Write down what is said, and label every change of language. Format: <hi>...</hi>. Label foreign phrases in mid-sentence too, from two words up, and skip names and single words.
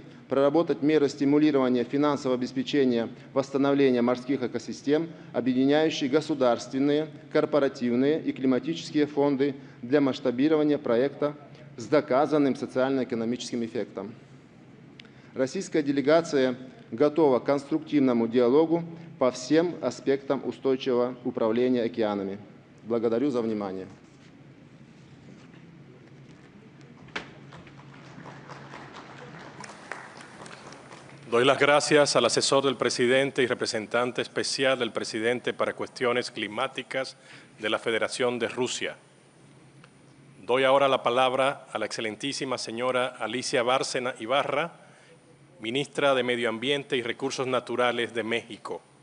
<ru>Проработать меры стимулирования финансового обеспечения восстановления морских экосистем, объединяющие государственные, корпоративные и климатические фонды для масштабирования проекта с доказанным социально-экономическим эффектом. Российская делегация готова к конструктивному диалогу по всем аспектам устойчивого управления океанами. Благодарю за внимание.</ru> <es>Doy las gracias al asesor del presidente y representante especial del presidente para cuestiones climáticas de la Federación de Rusia. Doy ahora la palabra a la excelentísima señora Alicia Bárcena Ibarra, ministra de Medio Ambiente y Recursos Naturales de México.</es>